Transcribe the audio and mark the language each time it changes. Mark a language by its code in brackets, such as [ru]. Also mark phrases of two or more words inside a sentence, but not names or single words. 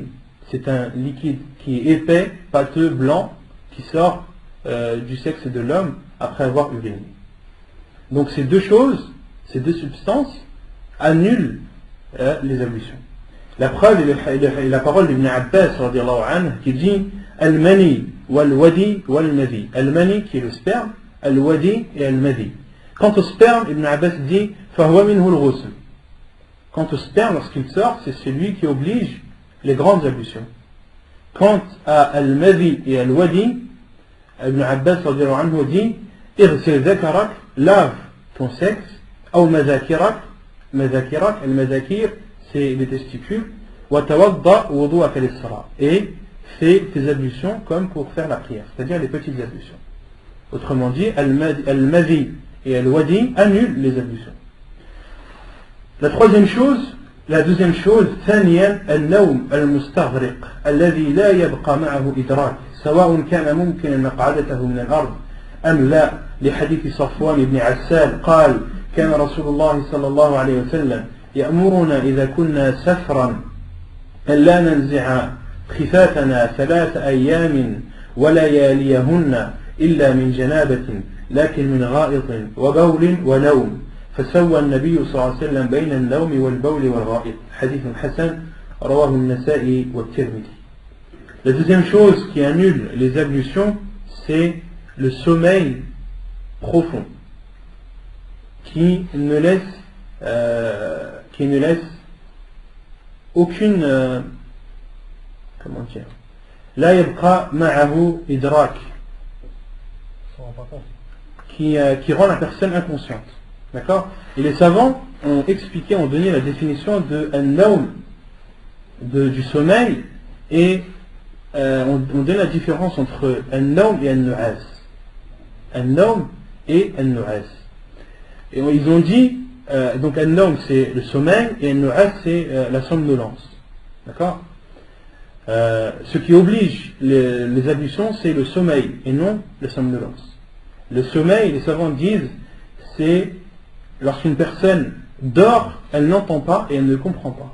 [fr] C'est un liquide qui est épais, pâteux, blanc, qui sort du sexe de l'homme après avoir uriné. Donc ces deux choses, ces deux substances annulent les ablutions. La preuve est la parole d'Ibn Abbas qui dit [ar] المني والودي والمذي. [fr] Al-mani qui est le sperme, al-wadi et al-madhi. Quant au sperme, Ibn Abbas dit [ar] فهو منه الغسل. [fr] Quant au sperme, lorsqu'il sort, c'est celui qui oblige les grandes ablutions. Quant à al-madhi et al-wadi, Ibn Abbas dit [ar] ارسل ذكرك, [fr] lave ton sexe, ou [ar] مذاكيرك، المذاكير, [fr] c'est les testicules, [ar] وتوضأ وضوءك للصلاة, [fr] et fais tes ablutions comme pour faire la prière, c'est-à-dire les petites ablutions. Autrement dit, al-madhi et al-wadi annulent les ablutions. La deuxième chose, [ar] ثانيا النوم المستغرق الذي لا يبقى معه إدراك سواء كان ممكنا مقعدته من الأرض أم لا، لحديث صفوان بن عسال قال: كان رسول الله صلى الله عليه وسلم يأمرنا إذا كنا سفرا أن لا ننزع خفافنا 3 أيام ولياليهن إلا من جنابة لكن من غائط وبول ونوم، فسوى النبي صلى الله عليه وسلم بين النوم والبول والغائط. حديث حسن رواه النسائي والترمذي. [fr] La deuxième chose qui annule les ablutions, c'est le sommeil profond qui ne laisse aucune comment dire, [ar] لا يبقى معه إدراك, [fr] Sans pas compte. qui rend la personne inconsciente. D'accord? Et les savants ont expliqué, ont donné la définition de an-nawm, du sommeil, et on donne la différence entre an-nawm et an-nu'as. An-nawm et an-nu'as. Et ils ont dit, donc an-nawm c'est le sommeil, et an-nu'as c'est la somnolence. D'accord? Ce qui oblige les ablutions, c'est le sommeil et non la somnolence. Le sommeil, les savants disent, c'est lorsqu'une personne dort, elle n'entend pas et elle ne comprend pas.